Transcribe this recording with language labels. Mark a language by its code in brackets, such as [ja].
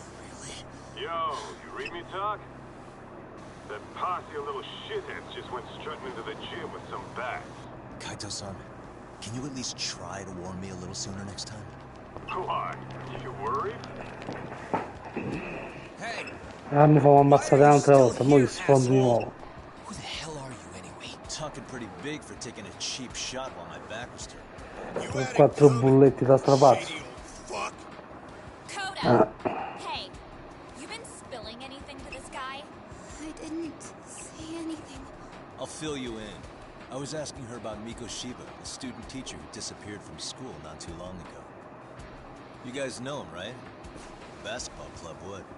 [en] Really? Yo, you read me talk? That posse of little shitheads just went strutting into the gym with some bats. Kaito-san, can you at least try to warn me a little sooner next time? Why? You worried? Hey! [it] Ah, mi fa ammazzare un'altra volta, mo gli sfondo di nuovo. [en] Who the hell are you anyway? Talking pretty big for taking a cheap shot while my back was turned. [it] Con 4 bulletti da strapazzo. Coda! [en] Hey, you been spilling anything to this guy? I didn't say anything. I'll fill you in. I was asking her about Mikoshiba, a student teacher who disappeared from school not too long ago. You guys know him, right? Basketball club would.